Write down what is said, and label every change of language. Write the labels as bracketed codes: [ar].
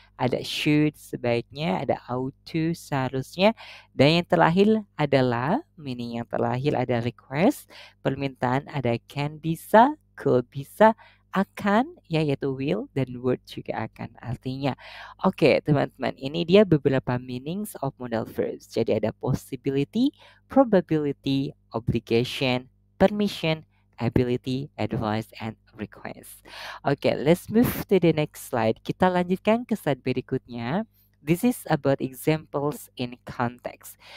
[id] Ada should, sebaiknya, ada ought to, seharusnya. Dan yang terakhir adalah meaning yang terakhir ada request, permintaan, ada can, bisa, could, bisa, akan ya, yaitu will, dan would juga akan artinya. Oke teman-teman, ini dia beberapa [en] meanings of modal verbs. [id] Jadi ada [en] possibility, probability, obligation, permission, ability, advice, and request. Oke, let's move to the next slide. [id] Kita lanjutkan ke slide berikutnya. [en] This is about examples in context.